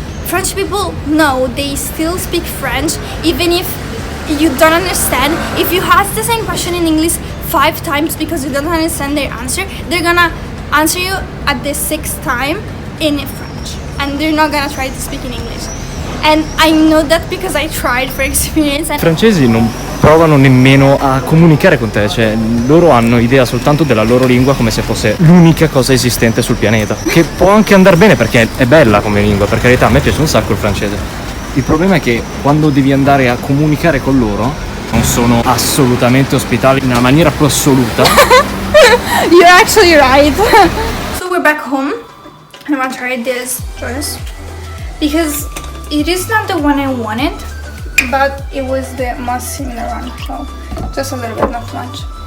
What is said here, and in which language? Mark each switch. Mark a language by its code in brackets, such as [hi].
[en] French people, no, they still speak French, even if you don't understand. If you ask the same question in English 5 times because you don't understand their answer, they're gonna answer you at the 6th time in French, and they're not gonna try to speak in English. And I know that because I tried for experience. [it] I francesi non provano nemmeno a comunicare con te, cioè loro hanno idea soltanto della loro lingua come se fosse l'unica cosa esistente sul pianeta, che può anche andare bene perché è bella come lingua, per carità, a me piace un sacco il francese, Il problema è che quando devi andare a comunicare con loro non sono assolutamente ospitali in una maniera più assoluta. [en] You're actually right. So we're back home. I'm gonna try this dress because it is not the one I wanted, but it was the most similar one. So just a little bit, not too much.